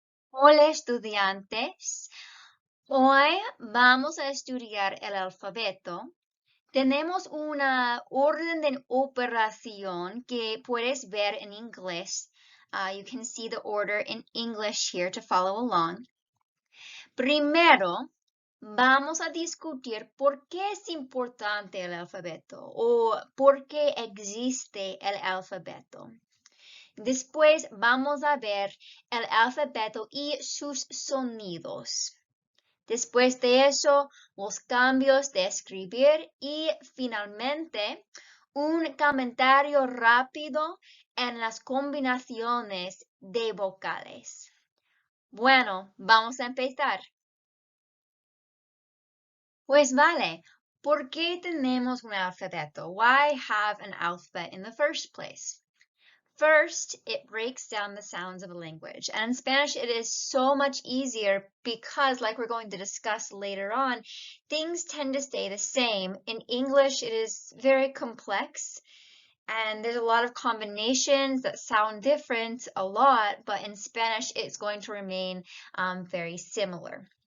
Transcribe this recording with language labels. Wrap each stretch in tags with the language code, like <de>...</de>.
<es>Hola estudiantes, hoy vamos a estudiar el alfabeto. Tenemos una orden de operación que puedes ver en inglés.</es> <en>You can see the order in English here to follow along.</en> <es>Primero, vamos a discutir por qué es importante el alfabeto o por qué existe el alfabeto. Después vamos a ver el alfabeto y sus sonidos. Después de eso, los cambios de escribir y finalmente un comentario rápido en las combinaciones de vocales. Bueno, vamos a empezar. Pues vale, ¿por qué tenemos un alfabeto?</es> <en>Why have an alphabet in the first place? First, it breaks down the sounds of a language. And in Spanish, it is so much easier because, like we're going to discuss later on, things tend to stay the same. In English, it is very complex and there's a lot of combinations that sound different a lot, but in Spanish, it's going to remain very similar.</en>